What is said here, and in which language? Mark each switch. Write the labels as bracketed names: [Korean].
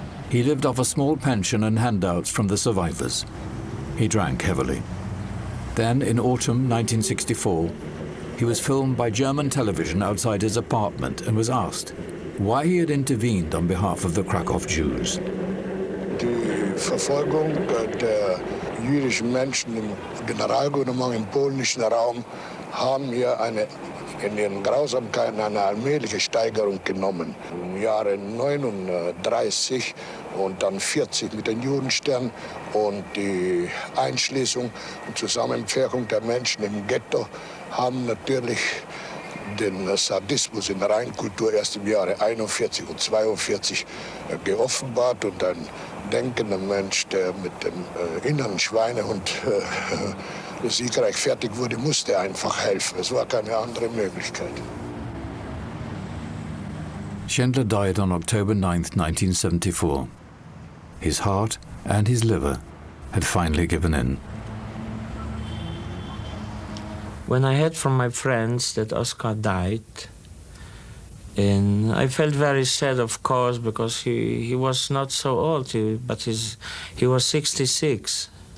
[English] He lived off a small pension and handouts from the survivors. He drank heavily. Then, in autumn 1964, he was filmed by German television outside his apartment and was asked why he had intervened on behalf of the Krakow Jews. [German] Die Verfolgung der jüdischen Menschen im Generalgouvernement im polnischen Raum haben hier in den Grausamkeiten eine allmähliche Steigerung genommen. Im Jahre 39 und dann 40 mit den Judenstern und die Einschließung und Zusammenpferchung der Menschen im Ghetto haben natürlich den Sadismus in der Reinkultur erst im Jahre 41 und 42 geoffenbart, und ein denkender Mensch, der mit dem inneren Schweinehund siegreich fertig wurde, musste einfach helfen. Es war keine andere Möglichkeit. [English] Schindler died on October 9, 1974. His heart and his liver had finally given in. When I heard from my friends that Oscar died, And I felt very sad, of course, because he was not so old, but he was 66.